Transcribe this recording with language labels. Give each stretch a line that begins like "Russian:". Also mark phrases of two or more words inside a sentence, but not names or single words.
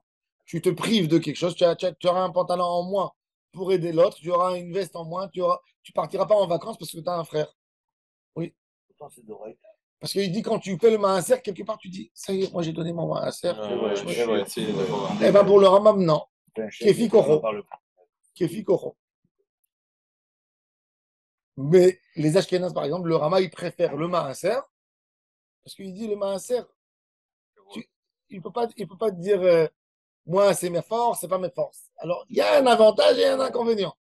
French: Tu te prives de quelque chose. Tu auras un pantalon en moins pour aider l'autre. Tu auras une veste en moins. Tu partiras pas en vacances parce que tu as un frère. Oui. Pourtant, c'est d'oreille. Parce qu'il dit, quand tu fais le maaser, quelque part, tu dis, ça y est, moi j'ai donné mon maaser. Eh bien, pour le Rambam, non.
Hebrew: כפי כוחו. כפי כוחו.
French: Mais les Ashkénazes, par exemple, le Rama, il préfère le maaser parce qu'il dit le maaser, il peut pas te dire moi c'est mes forces, c'est pas mes forces. Alors il y a un avantage et un inconvénient.